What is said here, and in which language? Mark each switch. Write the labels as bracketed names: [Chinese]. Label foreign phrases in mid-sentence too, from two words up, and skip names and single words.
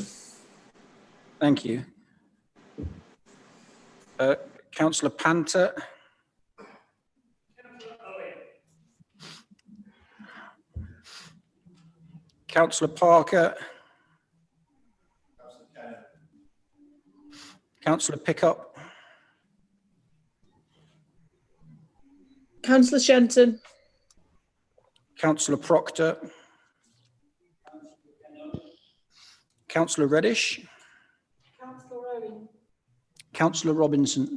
[English] Thank you. Councillor Panther. Councillor Parker. Councillor Pickup. Councillor Shenton. Councillor Proctor. Councillor Reddish. Councillor Owen. Councillor Robinson.